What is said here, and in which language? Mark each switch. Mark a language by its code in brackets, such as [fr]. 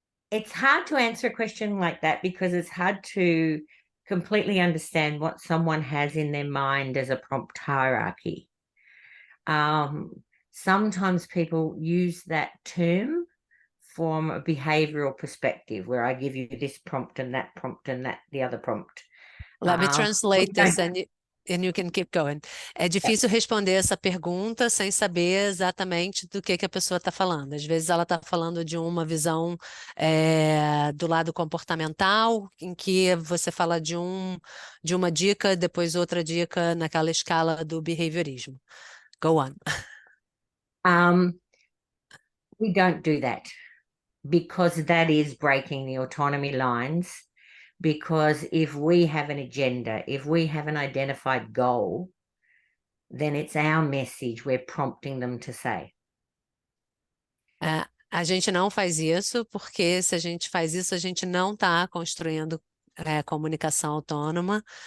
[en] It's hard to answer a question like that because it's hard to completely understand what someone has in their mind as a prompt hierarchy. Sometimes people use that term from a behavioral perspective where I give you this prompt and that the other prompt. Let me translate this and you can keep going. [pt] É difícil responder essa pergunta sem saber exatamente do que a pessoa está falando. Às vezes ela está falando de uma visão do lado comportamental, em que você fala de uma dica, depois outra dica naquela escala do behaviorismo. [en] Go on. We don't do that because that is breaking the autonomy lines. Because if we have an agenda, if we have an identified goal, then it's our message we're prompting them to say. [pt] A gente não faz isso porque se a gente faz isso, a gente não está construindo comunicação autônoma.